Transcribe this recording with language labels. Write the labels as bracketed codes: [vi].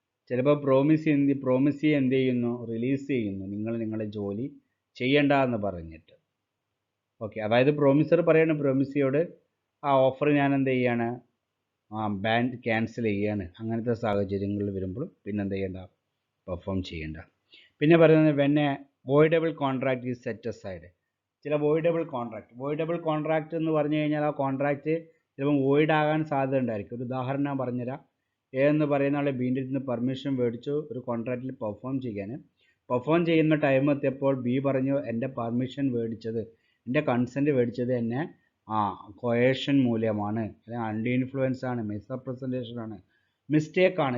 [ml] ചിലപ്പോൾ പ്രോമിസി എന്ത് ചെയ്യുന്നു, റിലീസ് ചെയ്യുന്നു, നിങ്ങളുടെ ജോലി ചെയ്യണ്ട എന്ന് പറഞ്ഞിട്ട്. ഓക്കെ, അതായത് പ്രോമിസർ പറയാണ് പ്രോമിസിയോട് ആ ഓഫർ ഞാൻ എന്ത് ചെയ്യാണ്, ക്യാൻസൽ ചെയ്യാണ്. അങ്ങനത്തെ സാഹചര്യങ്ങളിൽ വരുമ്പോൾ പിന്നെ എന്ത് ചെയ്യേണ്ട, പെർഫോം ചെയ്യേണ്ട. പിന്നെ പറയുന്നത് [en] When a voidable contract is set aside. [ml] ചില voidable contract എന്ന് പറഞ്ഞു കഴിഞ്ഞാൽ ആ കോൺട്രാക്റ്റ് ചിലപ്പോൾ വോയിഡ് ആകാൻ സാധ്യത ഉണ്ടായിരിക്കും. ഒരു ഉദാഹരണം ഞാൻ പറഞ്ഞുതരാം. എ എന്ന് പറയുന്ന ആളെ ബിൻ്റെ അടുത്ത് നിന്ന് പെർമിഷൻ മേടിച്ചു ഒരു കോൺട്രാക്റ്റിൽ പെർഫോം ചെയ്യാൻ. പെർഫോം ചെയ്യുന്ന ടൈം എത്തിയപ്പോൾ ബി പറഞ്ഞു എൻ്റെ പെർമിഷൻ മേടിച്ചത്, എൻ്റെ കൺസെൻറ്റ് മേടിച്ചത് എന്നെ കൊയേഷൻ മൂല്യമാണ്, അല്ലെങ്കിൽ അണ്ടർ ഇൻഫ്ലുവൻസ് ആണ്, മിസ്റെപ്രസെൻറ്റേഷൻ ആണ്, മിസ്റ്റേക്ക് ആണ്.